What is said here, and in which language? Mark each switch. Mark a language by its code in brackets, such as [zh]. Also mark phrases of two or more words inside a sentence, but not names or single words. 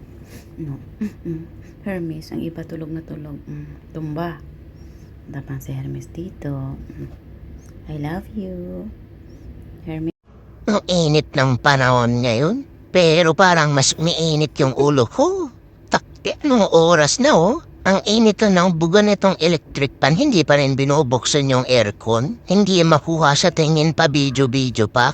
[en] No. [tl] Hermes, ang iba tulog na tulog. Tumba. Tapang si Hermes dito. [en] I love you. Hermes. [tl] Ang init ng panahon ngayon. Pero parang mas umiinit yung ulo ko. Takti, anong oras na oh? Ang init na ng buga nitong [en] electric pan, [tl] hindi pa rin binubuksan yung aircon. Hindi makuha sa tingin pa video pa.